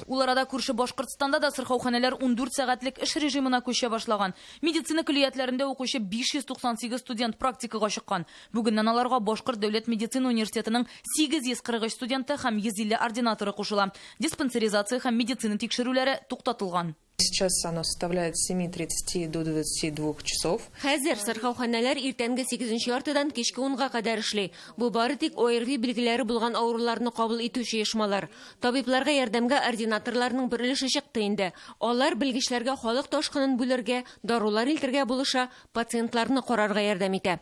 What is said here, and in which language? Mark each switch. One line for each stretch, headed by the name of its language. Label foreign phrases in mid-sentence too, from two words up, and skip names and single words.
Tatar: Ул арада күрше Башкортстанда да сырхауханәләр 14 сәгатьлек эш режимына күчә башлаган. Медицина көллиятләрендә укучы 598 студент практикага чыккан. Бүгеннән аларга Башкорт дәүләт медицина университетының 843 студенты һәм 150 ординаторы кушыла. Диспансеризация һәм медицина тикшерүләре туктатылган.
Russian: Сейчас оно составляет с 7:30 до 22 часов.
Tatar: Хәзер сырхауханәләр иртәнге 8 яртыдан кичке 10-га кадәр эшли. Бу бары тик ОРВИ билгеләре булган авыруларны кабул итүче оешмалар. Табибларга ярдәмгә ординаторларның бер өлеше чыкты инде. Алар белгечләргә халык ташкынын бүләргә, дарулар илтергә булыша, пациентларны карарга ярдәм итә.